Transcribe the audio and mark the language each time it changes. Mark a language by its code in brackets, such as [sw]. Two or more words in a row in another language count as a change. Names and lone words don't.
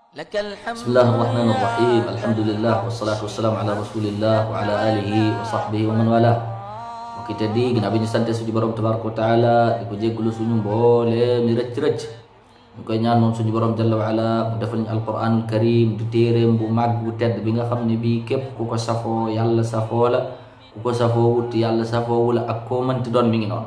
[ar] بسم الله الرحمن الرحيم الحمد لله والصلاة والسلام على رسول الله وعلى آله وصحبه ومن والى. [wo] Mbokk yi di ginnaaw bi ñu sante suñu borom [ar] تبارك وتعالى [wo] di ko jéggulu suñu mboole mi rëcc ñu koy ñaan moom suñu borom [ar] جل وعلا [wo] mu defal ñu [ar] القرآن الكريم [wo] di téeréem bu màgg bu tedd bi nga xam ne bii képp ku ko safoo yàlla safoo la, ku ko safoo wut yàlla safoowu la, ak koo mënti doon mi ngi noonu.